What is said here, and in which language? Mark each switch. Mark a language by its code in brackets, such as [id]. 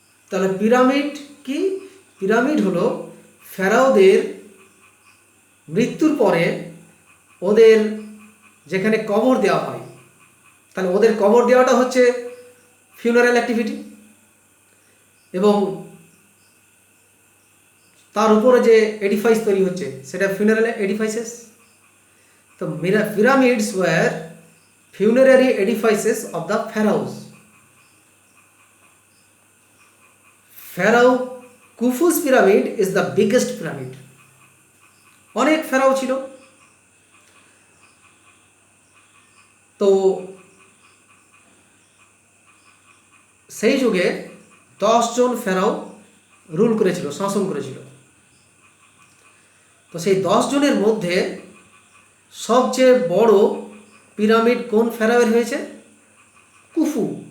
[bn] তাহলে পিরামিড কি? পিরামিড হলো ফেরাওদের মৃত্যুর পরে ওদের যেখানে কবর দেওয়া হয়, তাহলে ওদের কবর দেওয়াটা হচ্ছে ফিউনারাল অ্যাক্টিভিটি, এবং তার উপরে যে এডিফাইস তৈরি হচ্ছে সেটা ফিউনারাল এডিফাইসেস। তো [en] pyramids were funerary edifices of the pharaohs. Pharaoh Khufu's pyramid is the biggest pyramid. [bn] অনেক ফেরাও ছিল, তো সেই যুগে 10 জন ফেরাও রুল করেছিল, শাসন করেছিল। তো সেই 10 জনের মধ্যে সবচেয়ে বড় পিরামিড কোন ফেরাওয়ের হয়েছে? কুফু।